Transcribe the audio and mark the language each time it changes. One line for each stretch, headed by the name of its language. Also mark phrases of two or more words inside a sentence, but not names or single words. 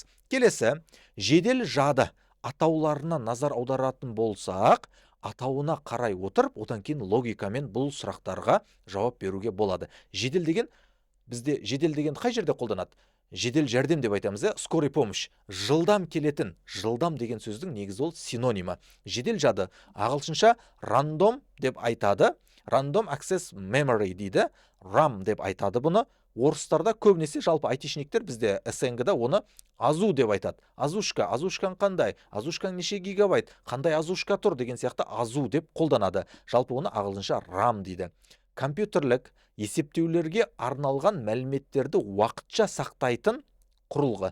Kazakh: Келесі, жедел жады атауларына назар аударатын болсақ, атауына қарай отырып, одан кейін логикамен бұл сұрақтарға жауап беруге болады. Жедел деген, бізде жедел деген қай жерде қолданады? Жедел жәрдем деп айтамыз,
Russian: скорый помощь.
Kazakh: Жылдам келетін, жылдам деген сөздің негізі ол синонимі. Жедел жады ағылшынша random деп айтады.
English: Random access memory
Kazakh: дейді. RAM деп айтады бұны. Орыстарда көбінесе жалпы айтишниктер бізде СНГ-да оны азу деп айтады. Азушкаң қандай? Азушкаң неше гигабайт? Қандай азушка тұр деген сияқты азу деп қолданады. Жалпы оны ағылшынша RAM дейді. Компьютерлік есептеулерге арналған мәліметтерді уақытша сақтайтын құрылғы.